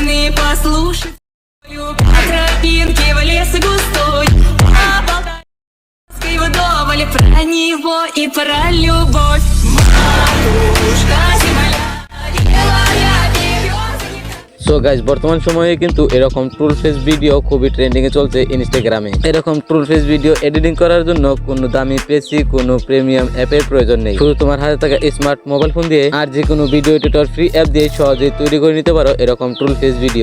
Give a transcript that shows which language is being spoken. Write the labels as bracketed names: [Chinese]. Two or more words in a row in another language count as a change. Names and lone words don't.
[Russian] послушать по тропинке в лес густой, поболтать вдоволь про него и про любовь. Матушка земля, белая береза. [English] so guys, [Bangla] বর্তমান সময়ে কিন্তু এরকম [English] troll face video [Bangla] খুবই ট্রেন্ডিং এ চলছে ইনস্টাগ্রামে। এরকম [English] troll face video editing [Bangla] করার জন্য কোনো দামি পেসি, কোনো [English] premium app-er [Bangla] প্রয়োজন নেই। শুধু তোমার হাতে থাকা [English] smart mobile phone [Bangla] দিয়ে আর যে কোনো [English] video editor free app [Bangla] দিয়ে সহজেই তৈরি করে নিতে পারো এরকম [English] troll face video.